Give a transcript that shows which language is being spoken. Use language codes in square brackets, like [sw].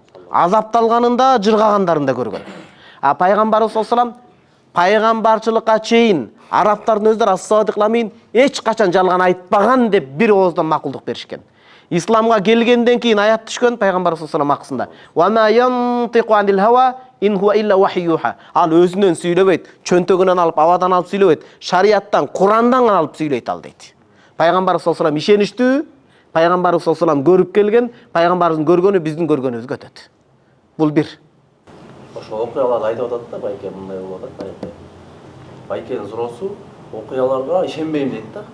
[ky] Азапталганын да, жыргагандарын да көргөн. Пайгамбарыбыз саллаллаху алейхи вассалам пайгамбарчылыкка чейин арабтардын өздөрү ас-садиқ ламин эч качан жалган айтпаган деп бир ооздон макулдук беришкен. Исламга келгенден кийин аят түшкөн пайгамбарыбыз саллаллаху алейхи вассалам акысында. [ar] Ва ма янтиqu анил хава ин хуа илля вахюха. [ky] Ал өзүнөн сүйлөбөйт, чөнтөгүнөн алып, абадан алып сүйлөбөйт, шариаттан, Курандан алып сүйлөйт ал дейт. Пайгамбарыбыз саллаллаху алейхи вассалам ишеништүү, пайгамбарыбыз саллаллаху алейхи вассалам көрүп келген, пайгамбарыбыздын көргөнү биздин көргөнүбүзгө өтөт. Бул бир. Ошол окуяларды айтып атат да, байке мындай болуп атат, байкенин суроосу окуяларга ишенбейм дейт да.